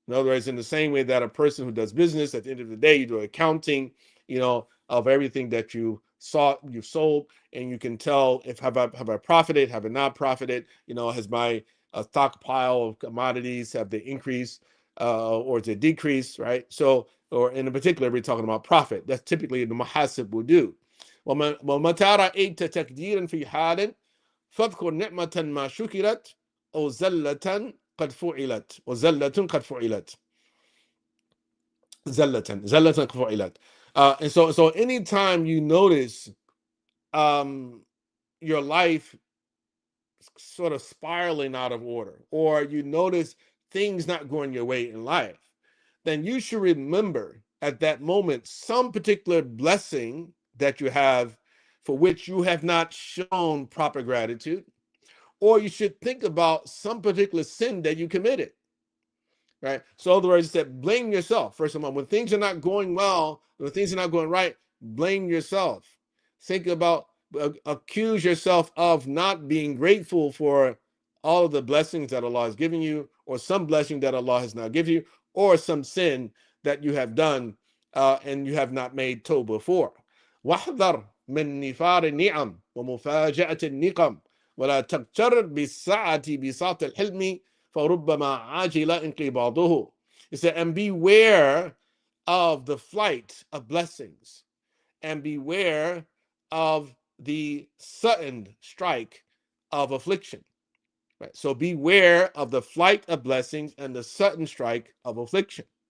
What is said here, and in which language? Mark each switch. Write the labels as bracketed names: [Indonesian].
[English] In other words, in the same way that a person who does business, at the end of the day, you do accounting, of everything that you sold, and you can tell if have I profited, have I not profited, has my stockpile of commodities, have they increased or to decrease, right? So, or in particular, we're talking about profit. That's typically the muhasib will do. [Arabic] ومتى رأيت تقديرا في حال فاذكر نعمة ما شكرت أو زلة قد فعلت وزلة قد فعلت زلة قد فعلت. [English] And so anytime you notice your life sort of spiraling out of order, or you notice things not going your way in life, then you should remember at that moment some particular blessing that you have for which you have not shown proper gratitude, or you should think about some particular sin that you committed, right? So in other words, that blame yourself. First of all, when things are not going well, when things are not going right, blame yourself. Think about, accuse yourself of not being grateful for all of the blessings that Allah has given you, or some blessing that Allah has not given you, or some sin that you have done and you have not made tawbah for. [Arabic] واحذر من نفار النعم ومفاجأة النقم ولا تغتر بالسعة بساط الحلم فَرُبَّمَا عَاجِلَ انقباضه. [English] It said, and beware of the flight of blessings, and beware of the sudden strike of affliction. Right? So beware of the flight of blessings and the sudden strike of affliction.